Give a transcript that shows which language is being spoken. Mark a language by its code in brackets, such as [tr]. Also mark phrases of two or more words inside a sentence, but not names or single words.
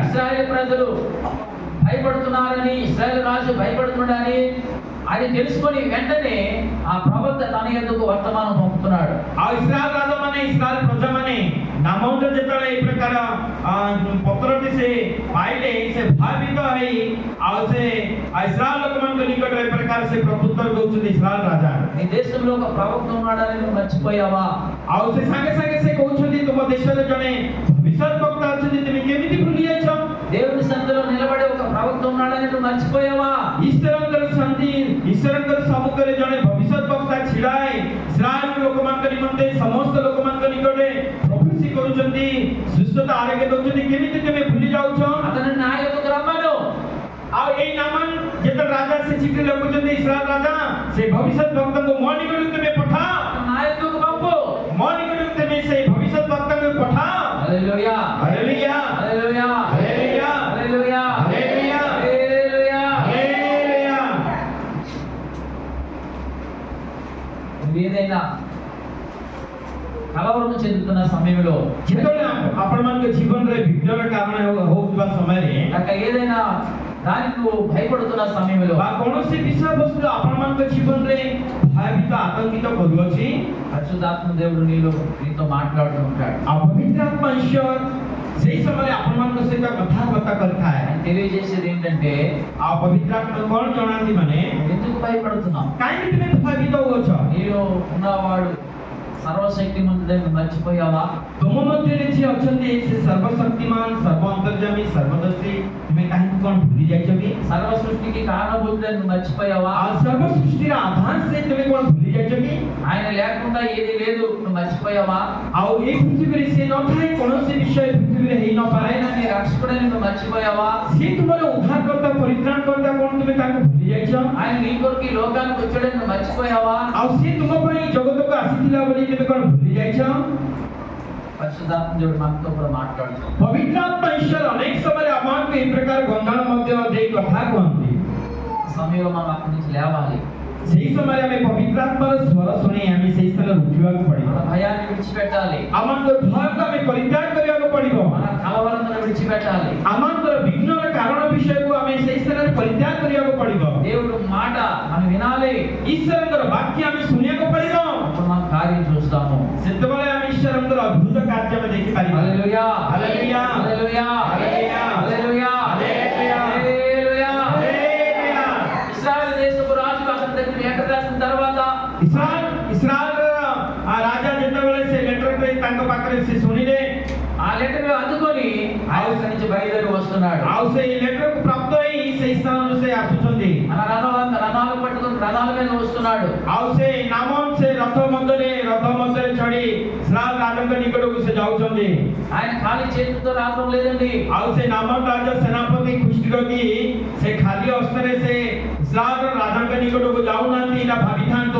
[te] ఇశ్రాయేలు ప్రజలు భయపడుతున్నారని, ఇశ్రాయేలు రాజు భయపడుతున్నాడని అది తెలుసుకొని వెంటనే ఆ ప్రవక్త తన యొద్దకు వర్తమానం పంపుతున్నాడు। [or] ଆଉ ଇସ୍ରାଏଲ ରାଜାମାନେ ଇସ୍ରାଏଲ ପ୍ରଜାମାନେ ନାମୋଦ ଯେତେବେଳେ ଏଇ ପ୍ରକାର ପତ୍ରଟି ସେ ପାଇଲେ ସେ ଭୟଭୀତ ହେଇ ଆଉ ସେ ଇସ୍ରାଏଲ ଲୋକମାନଙ୍କ ନିକଟରେ ଏ ପ୍ରକାର ସେ ପ୍ରତ୍ୟୁତ୍ତର ଦଉଛନ୍ତି ଇସ୍ରାଏଲ ରାଜା। [te] నీ దేశంలో ఒక ప్రవక్త ఉన్నాడని నువ్వు మర్చిపోయావా? [or] ଆଉ ସେ ସାଙ୍ଗେ ସାଙ୍ଗେ ସେ କହୁଛନ୍ତି ତୁମ ଦେଶରେ ଜଣେ ଭବିଷ୍ୟତ ବକ୍ତା ଅଛନ୍ତି, ତୁମେ କେମିତି ଭୁଲି ଯାଇଛ? [te] దేవుని సన్నిధిలో నిలబడే ఒక ప్రవక్త ఉన్నాడని నువ్వు మర్చిపోయావా? [or] ଈଶ୍ୱରଙ୍କର ସମ୍ମୁଖରେ ଜଣେ ଭବିଷ୍ୟତ ବକ୍ତା ଛିଡ଼ାଏ ଇସ୍ରାଏଲ ଲୋକମାନଙ୍କ ନିମନ୍ତେ ସମସ୍ତ ଲୋକମାନଙ୍କ ନିକଟରେ ପ୍ରଫେସି କରୁଛନ୍ତି, ସୁସ୍ଥତା ଆରୋଗ୍ୟ ଦଉଛନ୍ତି, କେମିତି ତୁମେ ଭୁଲି ଯାଉଛ? [te] అతను నా యొద్దకు రమ్మను। [or] ଆଉ ଏଇ ନାମାନ ଯେତେବେଳେ ରାଜା ସେ ଚିଠି ଲେଖୁଛନ୍ତି ଇସ୍ରାଏଲ ରାଜା ସେ ଭବିଷ୍ୟତ ବକ୍ତାଙ୍କୁ ମୋ ନିକଟକୁ ତୁମେ ପଠାଅ, [te] నా యొద్దకు పంపు, [or] ମୋ ନିକଟକୁ ତୁମେ ସେଇ ଭବିଷ୍ୟତ ବକ୍ତାଙ୍କୁ ପଠାଅ। [te] హల్లెలూయా, హల్లెలూయా, హల్లెలూయా, హల్లెలూయా, హల్లెలూయా, హల్లెలూయా, హల్లెలూయా। హల్లెలూయా। ఏదైనా కలవరం చెందుతున్న సమయంలో [or] ଯେତେବେଳେ ଆପଣମାନଙ୍କ ଜୀବନରେ ବିଘ୍ନର କାରଣ ହେଉଥିବା ସମୟରେ [te] ఏదైనా దానికి నువ్వు భయపడుతున్న సమయంలో [or] ବା କୌଣସି ବିଷୟବସ୍ତୁ ଆପଣମାନଙ୍କ ଜୀବନରେ ଭୟଭୀତ ଆତଙ୍କିତ କରୁଅଛି, [te] పరిశుద్ధాత్మ దేవుడు నీతో మాట్లాడుతూ ఉంటాడు। [or] ଆଉ ପବିତ୍ର ଆତ୍ମା ଈଶ୍ୱର ସେଇ ସମୟରେ ଆପଣମାନଙ୍କ ସହିତ କଥାବାର୍ତ୍ତା କରିଥାଏ। [te] ఆయన తెలియజేసేది ఏంటంటే [or] ଆଉ ପବିତ୍ର ଆତ୍ମା କଣ ଜଣାନ୍ତି ମାନେ [te] ఎందుకు భయపడుతున్నావు? [or] କାହିଁକି ତୁମେ ଭୟଭୀତ ହେଉଛ? [te] నీలో ఉన్నవాడు సర్వశక్తిమంతుడని మర్చిపోయావా? [or] ତୁମ ମଧ୍ୟରେ ଯିଏ ଅଛନ୍ତି ସେ ସର୍ବଶକ୍ତିମାନ, ସର୍ବ ଅନ୍ତର୍ଯାମୀ, ସର୍ବଦର୍ଶୀ, ତୁମେ କାହିଁକି କଣ ଭୁଲି ଯାଇଛ କି? [te] సర్వ సృష్టికి కారణభూతులను మర్చిపోయావా? [or] ଆ ସର୍ବ ସୃଷ୍ଟିର ଆଧାର ସେ ତୁମେ କଣ ଭୁଲି ଯାଇଛ କି [te] ఆయన లేకుండా ఏది లేదు, నువ్వు మర్చిపోయావా? [or] ଆଉ ଏ ପୃଥିବୀରେ ସେ ନଥାଏ, କୌଣସି ବିଷୟ ପୃଥିବୀରେ ହେଇ ନପାରେ। [te] ఆయన నీ రక్షకుడని నువ్వు మర్చిపోయావా? [or] ସେ ତୁମର ଉଦ୍ଧାରକର୍ତ୍ତା ପରିତ୍ରାଣକର୍ତ୍ତା କଣ ତୁମେ ତାଙ୍କୁ ଭୁଲି ଯାଇଛ? [te] ఆయన నీ కొరకు ఈ లోకానికి వచ్చాడని నువ్వు మర్చిపోయావా? [or] ଆଉ ସେ ତୁମ ପାଇଁ ଜଗତକୁ ଆସିଥିଲା ବୋଲି ତୁମେ କଣ ଭୁଲି ଯାଇଛ? [te] పరిశుద్ధాత్మ దేవుడు మనతో కూడా మాట్లాడుతున్నాడు. [or] ପବିତ୍ର ଆତ୍ମା ଈଶ୍ୱର ଅନେକ ସମୟରେ ଆମମାନଙ୍କୁ ଏହି ପ୍ରକାର ଗଞ୍ଜାଣ ମଧ୍ୟ ଦେଇ କଥା କୁହନ୍ତି। [te] సమయంలో మనం అక్కడి నుంచి లేవాలి. [or] ସେହି ସମୟରେ ଆମେ ପବିତ୍ର ଆତ୍ମାର ସ୍ୱର ଶୁଣି ଆମେ ସେହି ସ୍ଥାନରେ ଉଠିବାକୁ ପଡ଼ିବ। [te] మన భయాన్ని విడిచిపెట్టాలి, [or] ଆମମାନଙ୍କର ଭୟକୁ ଆମେ ପରିତ୍ୟାଗ କରିବାକୁ ପଡ଼ିବ। [te] మన కలవరలను విడిచిపెట్టాలి. [or] ଆମମାନଙ୍କର ବିଘ୍ନର କାରଣ ବିଷୟକୁ ଆମେ ସେହି ସ୍ଥାନରେ ପରିତ୍ୟାଗ କରିବାକୁ ପଡ଼ିବ। [te] దేవుడు మాట మనం వినాలి, [or] ଈଶ୍ୱରଙ୍କର ବାକ୍ୟ ଆମେ ଶୁଣିବାକୁ ପଡ଼ିବ। [te] అప్పుడు మనం కార్యం చూస్తాము. [or] ସେତେବେଳେ ଆମେ ଈଶ୍ୱରଙ୍କର ଅଦ୍ଭୁତ କାର୍ଯ୍ୟ ଆମେ ଦେଖିପାରିବା। [te] హల్లెలూయా, హల్లెలూయా, హల్లెలూయా, హల్లెలూయా, హల్లెలూయా, హల్లెలూయా, హల్లెలూయా. హల్లెలూయా। ఇశ్రాయేలు దేశపు రాజు అతని దగ్గర లెటర్ రాసిన తర్వాత [or] ଇସ୍ରାଏଲର ରାଜା ଯେତେବେଳେ ସେ ଲେଟରଟେ ତାଙ୍କ ପାଖରେ ସେ ଶୁଣିଲେ, [te] ఆ లెటర్ అందుకొని ఆయన అక్కడి నుంచి బయలుదేరి వస్తున్నాడు. [or] ଆଉ ସେଇ ଲେଟରକୁ ପ୍ରାପ୍ତ ହେଇ ସେଇ ସ୍ଥାନରୁ ସେ ଆସୁଛନ୍ତି। [te] మన రథాలు పట్టుకొని రథాల మీద వస్తున్నాడు. [or] ଆଉ ସେ ନାମନ୍ ସେ ରଥ ମଧ୍ୟରେ ଚଢି ଇସ୍ରାଏଲ ରାଜାଙ୍କ ନିକଟକୁ ସେ ଯାଉଛନ୍ତି। [te] ఆయన ఖాళీ చేతితో రావడం లేదండి. [or] ଆଉ ସେ ନାମନ୍ ରାଜା ସେନାପତି କୁଷ୍ଠିରୋଗୀ ସେ ଖାଲି ହସ୍ତରେ ସେ ଇସ୍ରାଏଲର ରାଜାଙ୍କ ନିକଟକୁ ଯାଉନାହାନ୍ତି, ଏଇଟା ଭାବିଥାନ୍ତୁ।